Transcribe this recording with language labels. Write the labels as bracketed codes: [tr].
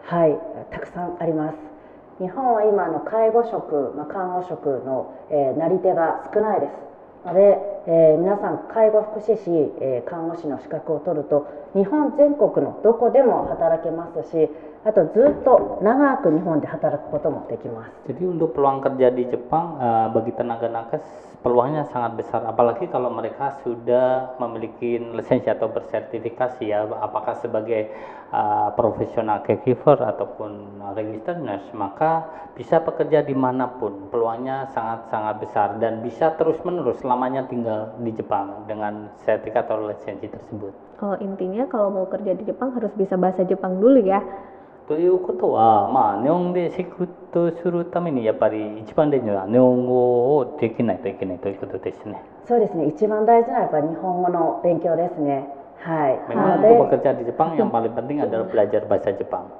[ja] はい、たくさんあります。日本は今介護職、看護職の、なり手が少ないですので、皆さん介護福祉士、看護師の資格を取ると日本全国のどこでも働けますし、あとずっと長く日本で働くこともできます。 [id] Jadi untuk peluang kerja di Jepang bagi tenaga nakes peluangnya sangat besar, apalagi kalau mereka sudah memiliki lisensi atau bersertifikasi ya, apakah sebagai profesional caregiver ataupun registered nurse, maka bisa bekerja dimanapun, peluangnya sangat-sangat besar dan bisa terus-menerus selamanya tinggal di Jepang dengan sertifikat atau lisensi tersebut. Oh, intinya kalau mau kerja di Jepang harus bisa bahasa Jepang dulu ya. [ja] ということは、日本で仕事するためにやっぱり一番大事なのは日本語をできないといけないということですね。そうですね、一番大事なのはやっぱり日本語の勉強ですね。はい。 [id] Memang untuk bekerja di Jepang yang paling penting adalah belajar bahasa Jepang.